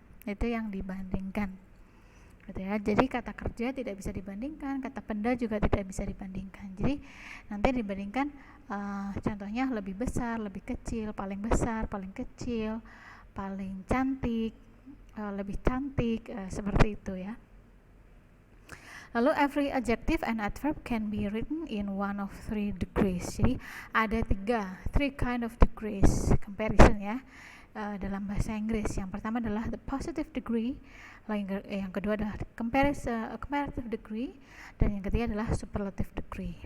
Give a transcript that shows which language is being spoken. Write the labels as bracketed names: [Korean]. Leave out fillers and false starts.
[Indonesian] Itu yang dibandingkan. Gitu ya. Jadi kata kerja tidak bisa dibandingkan, kata benda juga tidak bisa dibandingkan. Jadi nanti dibandingkan contohnya lebih besar, lebih kecil, paling besar, paling kecil, paling cantik, lebih cantik, seperti itu ya. [English] Lalu every adjective and adverb can be written in one of three degrees. [Indonesian] Jadi ada [English] three kind of degrees comparison [Indonesian] ya dalam bahasa Inggris. Yang pertama adalah the positive degree, yang kedua adalah comparative degree, dan yang ketiga adalah superlative degree.